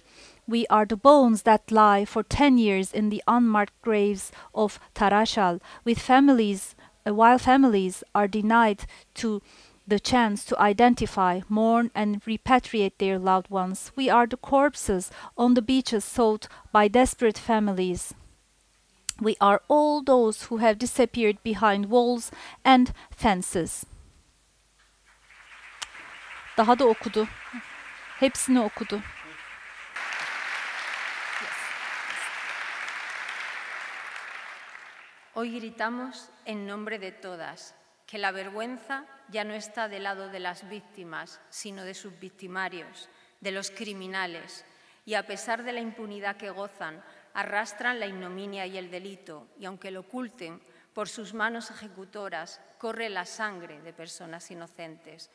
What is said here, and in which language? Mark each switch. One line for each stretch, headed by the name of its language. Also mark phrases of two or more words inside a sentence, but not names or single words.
English: We are the bones that lie for 10 years in the unmarked graves of Tarashal, with families, while families are denied the chance to identify, mourn and repatriate their loved ones. We are the corpses on the beaches sought by desperate families. We are all those who have disappeared behind walls and fences.
Turkish: Daha da okudu. Hepsini okudu.
Spanish: Hoy gritamos en nombre de todas que la vergüenza ya no está del lado de las víctimas, sino de sus victimarios, de los criminales, y a pesar de la impunidad que gozan, arrastran la ignominia y el delito, y aunque lo oculten, por sus manos ejecutoras corre la sangre de personas inocentes.